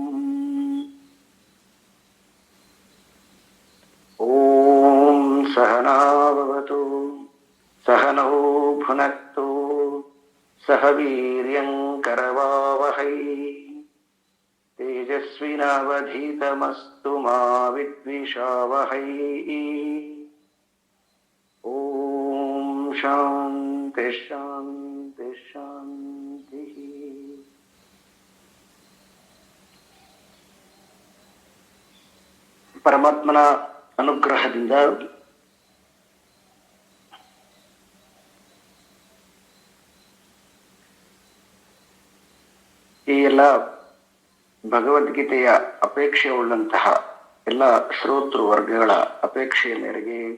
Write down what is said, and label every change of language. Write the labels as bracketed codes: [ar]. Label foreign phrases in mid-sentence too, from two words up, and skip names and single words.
[sa] ॐ सहना भवतु सहनौ भुनक्तु सह वीर्यङ्करवावहै तेजस्विनावधीतमस्तु मा विद्विषावहै। ॐ शान्ति शान्ति शान्तिः। [kn] ಪರಮಾತ್ಮನ ಅನುಗ್ರಹದಿಂದ ಈ ಎಲ್ಲ ಭಗವದ್ಗೀತೆಯ ಅಪೇಕ್ಷೆ ಉಳ್ಳಂತಹ ಎಲ್ಲ ಶ್ರೋತೃ ವರ್ಗಗಳ ಅಪೇಕ್ಷೆಯ ಮೇರೆಗೆ